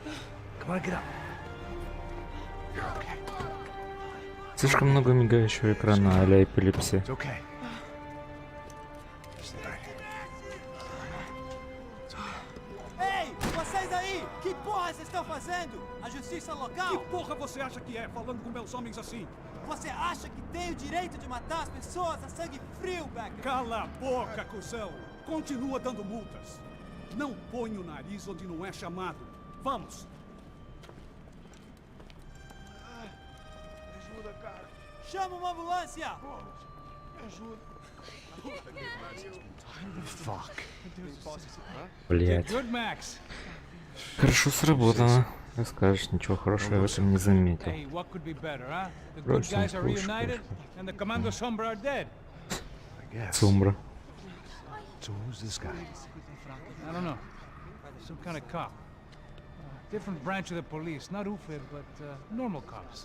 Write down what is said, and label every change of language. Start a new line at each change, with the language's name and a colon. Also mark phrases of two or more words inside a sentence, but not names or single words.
English: Come on, get up. You're okay.
Russian: Слишком много мигающего экрана а-ля эпилепсия.
English: It's okay.
Portuguese: Ei, vocês aí! Que porra vocês estão fazendo? A justiça local? Que porra você acha que é, falando com meus homens assim? Você acha que tem o direito de matar as pessoas a sangue frio, Becker? Cala a boca, cuzão! Continua dando multas. Não põe o nariz onde não é chamado. Vamos! Ajuda, cara. Chama uma ambulância! Me ajuda.
English: Fuck. Блять. Good, Max.
Russian: Хорошо сработано. Как скажешь, ничего хорошего я в этом не заметил.
English: Hey, what could be better, huh? The good
Russian: Просто
English: guys are
Russian: пушка,
English: reunited,
Russian: пушка.
English: and the Commando Sombra are dead. I guess. Сумбра. So who's this guy? I don't know. Some kind of cop. Different branch of the police. Not UFID, but normal cops.